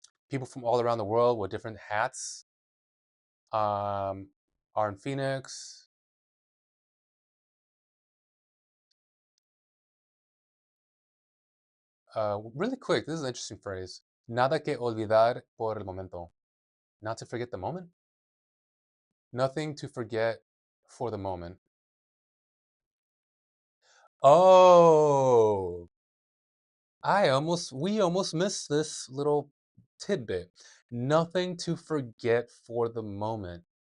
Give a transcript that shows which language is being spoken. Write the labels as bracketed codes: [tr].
[en] People from all around the world with different hats are in Phoenix. Really quick, this is an interesting phrase. [es] Nada que olvidar por el momento. [en] Not to forget the moment. Nothing to forget for the moment. Oh, we almost missed this little tidbit. Nothing to forget for the moment.